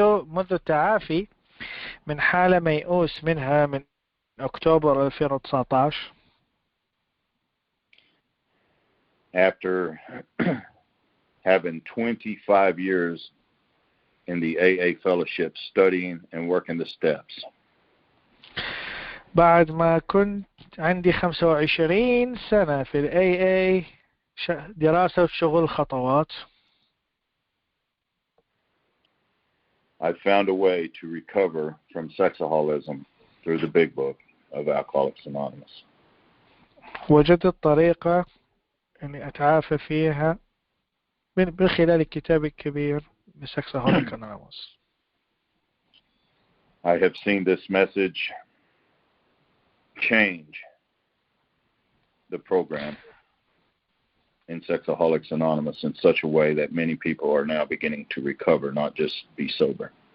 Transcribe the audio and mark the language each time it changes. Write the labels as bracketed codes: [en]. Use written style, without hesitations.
[ar] منذ التعافي من حالة ميؤوس منها من أكتوبر 2019. [en] After having 25 years in the AA fellowship, studying and working the steps. [ar] بعد ما كنت عندي 25 سنة في ال AA دراسة وشغل خطوات. [en] I found a way to recover from sexaholism through the big book of Alcoholics Anonymous. [ar] وجدت طريقة أني أتعافى فيها من خلال الكتاب الكبير Sexaholics Anonymous. [en] I have seen this message change the program in Sexaholics Anonymous in such a way that many people are now beginning to recover, not just be sober.